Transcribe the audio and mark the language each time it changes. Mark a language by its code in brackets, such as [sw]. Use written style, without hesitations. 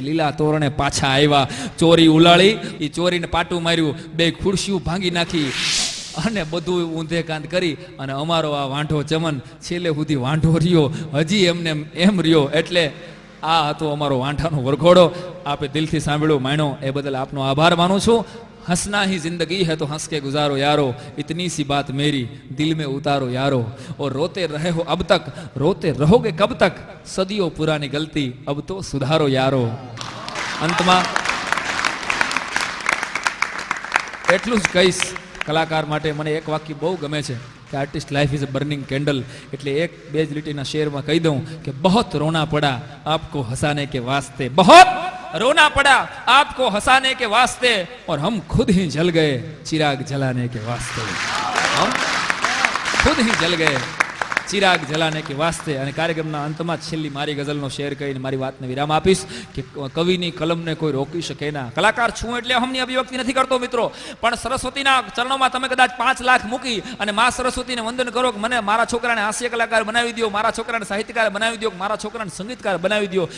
[gu] લીલા તોરણે પાછા આવ્યા, ચોરી ઉલાળી, એ ચોરીને પાટું માર્યું, 2 ખુરશીઓ ભાંગી નાખી અને બધું ઊંધે કાંત કરી. અને અમારો આ વાંઢો ચમન છેલ્લે સુધી વાંઢો રહ્યો, હજી એમને એમ રહ્યો. એટલે આ હતો અમારો વાંઢાનો વરઘોડો. આપે દિલથી સાંભળ્યો, માણ્યો, એ બદલ આપનો આભાર માનું છું. [hi] हंसना ही जिंदगी है तो हंस के गुजारो यारो, इतनी सी बात मेरी दिल में उतारो यारो, और रोते रहे हो अब तक रोते रहोगे कब तक, सदियों पुरानी गलती अब तो सुधारो यारो. [gu] अंतમાં એટલું જ કહીશ કલાકાર માટે. મને એક વાક્ય બહુ ગમે છે કે [en] Artist life is a burning candle. [gu] એટલે 1-2 જ લીટીના શેરમાં કહી દઉં કે [hi] બહોત રોના પડા આપકો હસાને કે વાસ્તે, બહોત रोना पड़ा आपको हंसाने के वास्ते, और हम खुद ही जल गए चिराग जलाने के वास्ते. हम खुद ही जल गए ચિરાગ જલાને કે વાસ્તે. [gu] અને કાર્યક્રમના અંતમાં છેલ્લી મારી ગઝલનો શેર કરીને મારી વાતને વિરામ આપીશ કે કવિની કલમને કોઈ રોકી શકે ના. કલાકાર છું એટલે હમની અભિવ્યક્તિ નથી કરતો મિત્રો, પણ સરસ્વતીના ચરણોમાં તમે કદાચ 5 લાખ મૂકી અને મા સરસ્વતીને વંદન કરો કે મને મારા છોકરાને હાસ્ય કલાકાર બનાવી દો, મારા છોકરાને સાહિત્યકાર બનાવી દો, મારા છોકરાને સંગીતકાર બનાવી દો.